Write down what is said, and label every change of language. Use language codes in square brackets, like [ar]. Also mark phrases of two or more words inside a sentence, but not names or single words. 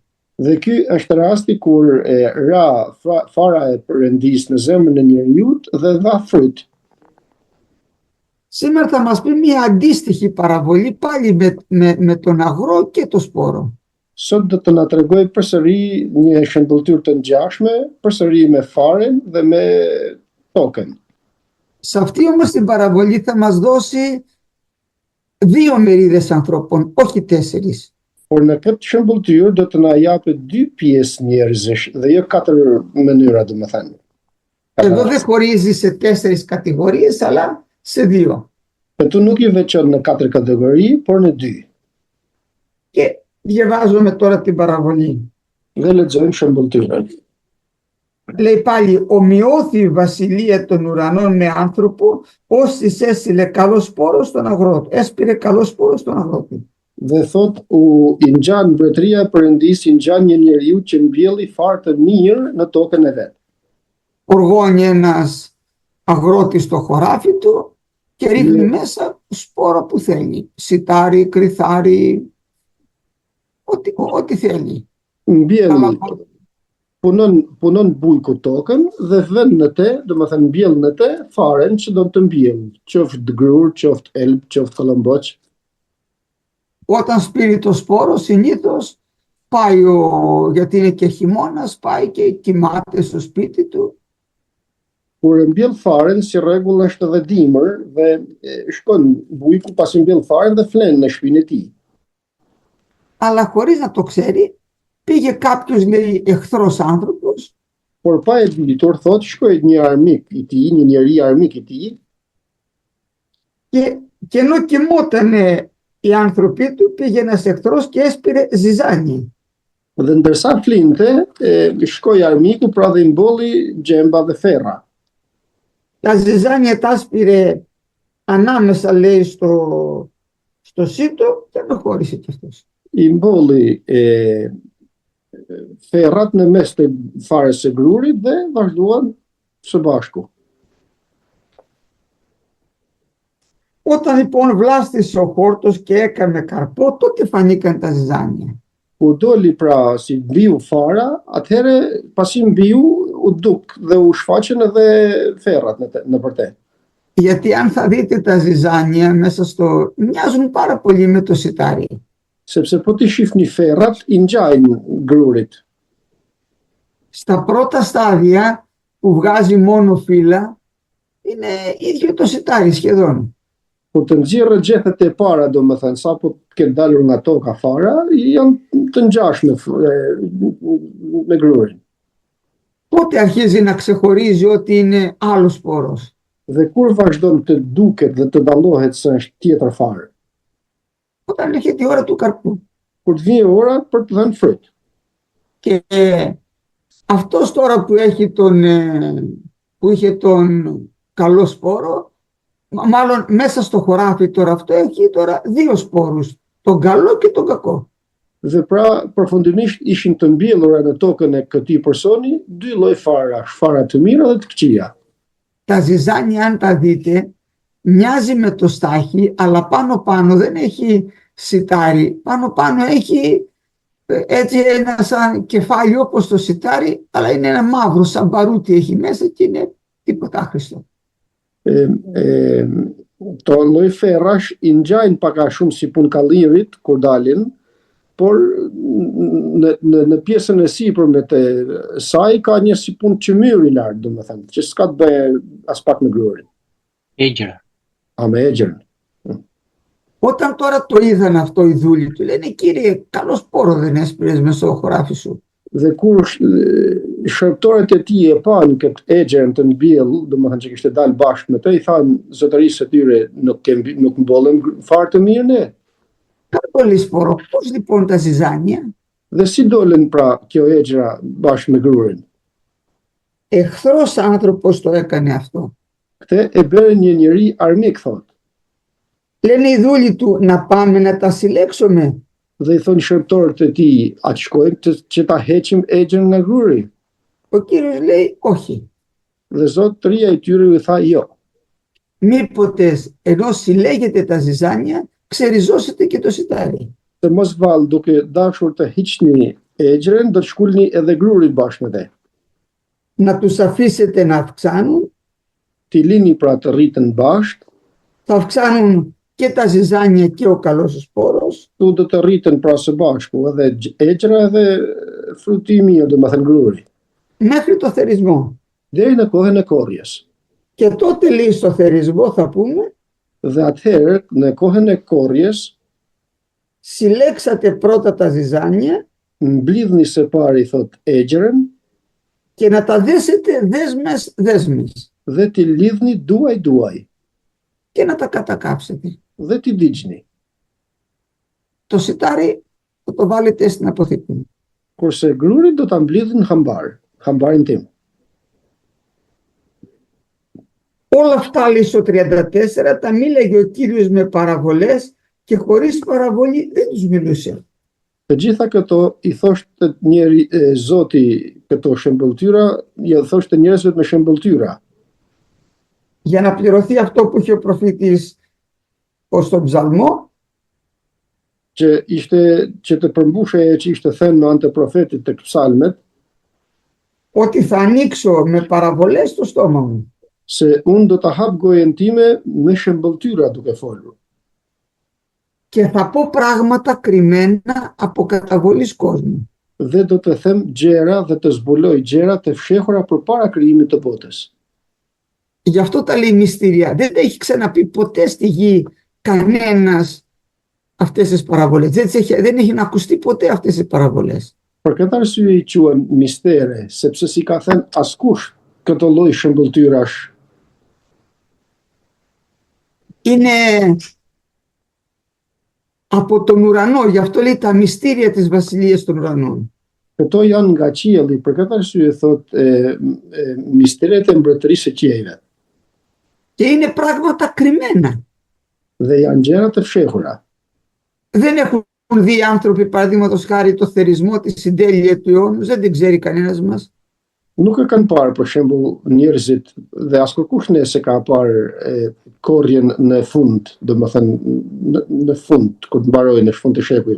[sq] Dhe ky është rasti kur fara e Perëndisë në zemrën e njeriu dhe dha fryt. [el] Σήμερα θα μας πει μια αντίστοιχη παραβολή πάλι με τον αγρό και το σπόρο. [sq] Sot do të na tregoj përsëri një shëmbëltyrë të ngjashme, përsëri me faren dhe me tokën. [el] Σε αυτή όμως την παραβολή θα μας δώσει 2 μερίδες ανθρώπων, όχι 4. [sq] Por në këtë shëmbulltyr do të na japet 2 pjesë njerëzish dhe jo 4 mënyra, domethënë. [el] Εδώ δεν χωρίζει σε 4 κατηγορίες, αλλά σε 2. [sq] Këtu nuk i veçon në 4 kategori, por në 2. [el] Και διαβάζουμε τώρα την παραβολή. [sq] Dhe lexojmë shëmbulltyrën. [el] Λέει πάλι, ομοιώθη η βασιλεία των ουρανών με άνθρωπο, όσοι έστειλε καλό σπόρο στον αγρότη. Έσπηρε καλό σπόρο στον αγρότη. [sq] Dhe thot, i ngjan mbretëria e Perëndis, i ngjan një njeriu që mbjelli fare të mirë në tokën e vet. [el] Οργώνει ένας αγρότης στο χωράφι του και ρίχνει μέσα σπόρο που θέλει. Σιτάρι, κρυθάρι, ό,τι θέλει. [sq] Mbjell, punon bujku tokën dhe vën në te, domethënë mbjell në te faren që do të mbjell, qoftë grur, qoftë elb, qoftë kolomboq. [el] Όταν σπείρει το σπόρο, συνήθως πάει, γιατί είναι και χειμώνας, πάει και κοιμάται στο σπίτι του. [sq] Kur e mbjell faren, si rregull është edhe dimër dhe shkon bujku pas i mbjell faren dhe flen në shtëpinë e tij. [el] Αλλά χωρίς να το ξέρει, πήγε κάποιος, λέει, εχθρός άνθρωπος. [sq] Por pa e ditur, thot, shkoi një armik i tij, një njeri armik i tij, [el] Και ενώ κοιμότανε οι άνθρωποι του, πήγε ένας εχθρός και έσπηρε ζυζάνι. [sq] dhe ndërsa flinte, shkoi armiku pra dhe i mbolli gjemba dhe ferra. [el] Τα ζυζάνια τα έσπηρε ανάμεσα, λέει, στο σύτο και προχώρησε κι αυτός. [sq] I mbolli ferrat në mes të farës së grurit dhe vazhduan së bashku. [el] Όταν λοιπόν βλάστησε ο χόρτος και έκανε καρπό, τότε φανήκαν τα ζυζάνια. [sq] Kur doli pra si mbiu fara, atëherë pasi mbiu u duk dhe u shfaqën edhe ferrat nëpër te. [el] Γιατί αν θα δείτε τα ζυζάνια μέσα μοιάζουν πάρα πολύ με το σιτάρι. [sq] Sepse po ti shihni ferrat i ngjajnë grurit. [el] Στα πρώτα στάδια που βγάζει μόνο φύλλα, είναι ίδιο το σιτάρι σχεδόν. [sq] Kur të nxjerrë gjethet e para, domethënë sapo të ketë dalur nga toka fara, janë të ngjashme me grurin. [el] Πότε αρχίζει να ξεχωρίζει ότι είναι άλλος σπόρος? [sq] Dhe kur vazhdon të duket dhe të dallohet se është tjetër farë? [el] Όταν έρχεται η ώρα του καρπού. [sq] Kur të vjen ora për të dhënë fryt. [el] Και αυτός τώρα που είχε τον καλό σπόρο, μάλλον μέσα στο χωράφι τώρα αυτό έχει τώρα 2 σπόρους, τον καλό και τον κακό. [sq] Dhe pra, përfundimisht ishin të mbjellura në tokën e këtij personi 2 lloj farash, fara të mira dhe të këqija. [el] Τα ζυζάνια, αν τα δείτε, μοιάζει με το στάχι, αλλά πάνω δεν έχει σιτάρι. Πάνω έχει έτσι ένα σαν κεφάλι όπως το σιτάρι, αλλά είναι ένα μαύρο σαν μπαρούτι έχει μέσα και είναι τίποτα άχρηστο. [sq] To lloj ferrash i ngjajnë pak a shumë si punë kallirit kur dalin, por në pjesën e sipërme të saj ka një si punë qymyri lart, domethënë, që s'ka të bëjë as pak me grurin. Egër. Me egërën. [el] Όταν τώρα το είδαν αυτό οι δούλοι του, λένε, κύριε, καλό σπόρο δεν έσπηρες μέσα στο χωράφι σου. [sq] Dhe kur shërptorët e tij e panë këtë egjerën të mbjell, domethënë që kishte dalë bashkë me të, i thanë zotërisë së tyre, nuk mbollëm fare të mirë ne. [el] Kanë πολύ σπόρο. Πώς λοιπόν τα ζυζάνια? [sq] Dhe si dolën pra kjo egjera bashkë me grurin? [el] Εχθρός άνθρωπος το έκανε αυτό. [sq] Këtë e bëre një njeri armik, thot. [el] Λένε οι δούλοι του, να πάμε να τα συλλέξουμε. [sq] Dhe i thonë shërptorët e tij, a të shkojmë që ta heqim egjen nga gruri? [el] Ο κύριος λέει, όχι. [sq] Dhe zotëria i tyre i tha jo. [el] Μήποτε ενώ συλλέγετε τα ζυζάνια, ξεριζώσετε και το σιτάρι. [sq] Se mos vallë duke dashur të hiqni egjen, do të shkulni edhe grurin bashkë me te. [el] Να τους αφήσετε να αυξάνουν. [sq] Ti lini pra të rritën bashkë, [el] Θα αυξάνουν και τα ζυζάνια και ο καλός σπόρος. [sq] Tu do të rritën pra së bashku edhe egjera edhe fruti i mirë, domethënë gruri. [el] Μέχρι το θερισμό. [sq] Deri në kohën e korrjes. [el] Και τότε, λέει, στο θερισμό θα πούμε, [sq] Dhe atëherë, në kohën e korrjes, [el] συλλέξατε πρώτα τα ζυζάνια [sq] mblidhni së pari, thot, egjërën [el] και να τα δέσετε δέσμες [sq] dhe t'i lidhni duaj [el] και να τα κατακάψετε. [sq] dhe t'i digjni. [el] Το σιτάρι θα το βάλετε στην αποθήκη. [sq] Kurse grurin do ta mblidhin hambarin tim. [el] Όλα αυτά, λέει στο 34, τα μίλαγε ο Κύριος με παραβολές και χωρίς παραβολή δεν τους μιλούσε. [sq] Të gjitha këto i thoshte Zoti këto shembëltyra, i thoshte njerëzve me shembëltyra. [el] Για να πληρωθεί αυτό που είχε ο προφήτης ως τον ψαλμό, [sq] që të përmbushej që ishte thënë në anë të profetit tek psalmet, [el] ότι θα ανοίξω με παραβολές το στόμα μου. [sq] Se unë do ta hap gojen time me shembëltyra duke folur. [el] Και θα πω πράγματα κρυμμένα από καταβολής κόσμου. [sq] Dhe do të them gjëra dhe të zbuloj gjëra të fshehura përpara krijimit të botës. [el] Γι' αυτό τα λέει μυστήρια. Δεν τα έχει ξαναπεί ποτέ στη γη κανένας αυτές τις παραβολές. Δεν έχει να ακουστεί ποτέ αυτές τις παραβολές. [sq] Për këtë arsye i quhen mistere, sepse si ka thënë askush këtë lloj shembëltyrash. [el] Είναι από τον ουρανό, γι' αυτό λέει τα μυστήρια της βασιλείας των ουρανών. [sq] Këto janë nga qielli, për këtë arsye thot misteret e mbretërisë së qiejve. [el] Και είναι πράγματα κρυμμένα. [sq] Dhe janë gjëra të fshehura. [el] Δεν έχουν δει άνθρωποι, παραδείγματος χάρη, το θερισμό της συντέλεια του αιώνος, δεν την ξέρει κανένας μας. [sq] Nuk e kanë parë, për shembull, njerëzit dhe as kërkush ne se ka parë korrjen në fund, domethënë në fund, kur të mbarojë në fund të shekujve.